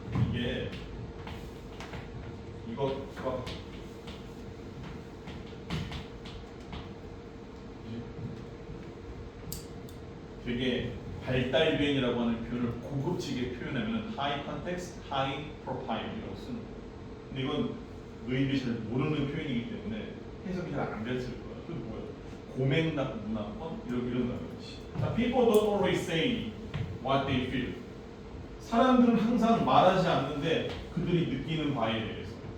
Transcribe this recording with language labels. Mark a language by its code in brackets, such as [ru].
[ko] 이게 이거 되게 발달된이라고 하는 표현을 고급지게 표현하면 [en] high context, high profile [ko] 이라고 쓰는 거야. 근데 이건 너희들이 잘 모르는 표현이기 때문에 해석이 잘 안 됐을 거야. 그 뭐야? 고맥락 문화권 이런 거지. [en] 자, people don't always say what they feel. [ko] 사람들은 항상 말하지 않는데 그들이 느끼는 바에 대해서.